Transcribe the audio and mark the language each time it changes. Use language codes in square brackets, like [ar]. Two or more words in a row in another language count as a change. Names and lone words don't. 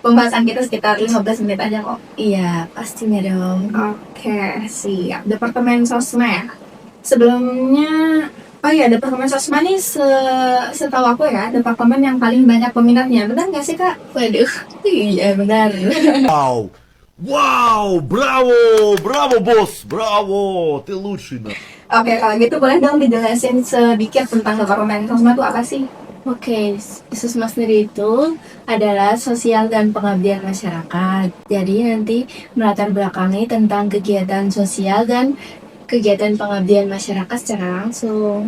[id] Pembahasan kita sekitar 15 menit aja kok. Iya, pastinya dong. Oke, siap. Departemen Sosma ya. Sebelumnya, Departemen Sosma nih setahu aku ya, departemen yang paling banyak peminatnya. Benar nggak sih Kak? Waduh, iya benar. [ru] Wow, браво, босс, браво, ты лучший. [id] Oke, kalau gitu boleh dong dijelasin sedikit tentang Departemen Sosma itu apa sih? Oke, Sosma sendiri itu adalah sosial dan pengabdian masyarakat. Jadi nanti melatar belakangi tentang kegiatan sosial dan kegiatan pengabdian masyarakat secara langsung.